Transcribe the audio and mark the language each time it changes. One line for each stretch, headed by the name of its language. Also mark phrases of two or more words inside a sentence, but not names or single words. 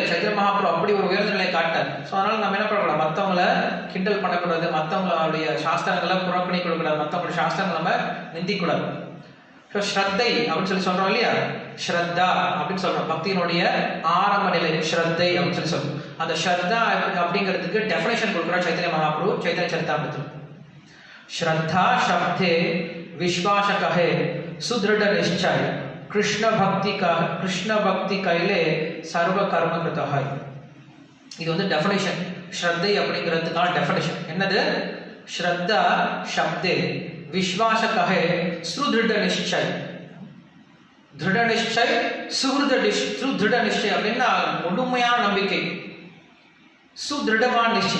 Tamil: சைத்தன்ய மகாபிரபு அப்படி ஒரு உயர்ந்த நிலையை காட்டார். ஸோ அதனால நம்ம என்ன பண்ணக்கூடாது, மற்றவங்கள கிண்டல் பண்ணக்கூடாது, மற்றவங்களுடைய சாஸ்திரங்களை புறப்பணி கொடுக்கூடாது, மற்றவங்களுடைய சாஸ்திரங்களை நம்ம நிந்திக்கூடாது. ஸோ ஸ்ரத்தை அப்படின்னு சொல்றோம் இல்லையா, ஸ்ரத்தா அப்படின்னு சொல்றோம். பக்தியினுடைய ஆரம்ப நிலை ஸ்ரத்தை அப்படின்னு சொல்றோம். அந்த ஸ்ரத்தா அப்படிங்கிறதுக்கு டெஃபினேஷன் கொடுக்குறார் சைத்தன்ய மகாபிரபு சைத்தன்ய சரிதாமிரத்தில்.
Bangla: শ্রদ্ধা শব্দে বিশ্বাস কহে সুদৃঢ় নিশ্চয় কৃষ্ণ ভক্তি কৈলে সর্ব কর্ম কৃতহ.
Tamil: இது வந்து டெஃபினேஷன். ஸ்ரத்தை அப்படிங்கிறதுக்கான டெஃபினேஷன் என்னது,
Bangla: শ্রদ্ধা শব্দে বিশ্বাস কহে সুদৃঢ় নিশ্চয়.
Tamil: திருட நிச்சய் சுதிருட நிச்சயம் அப்படின்னா முழுமையான நம்பிக்கை, சுதிருடமான நிச்சயம்.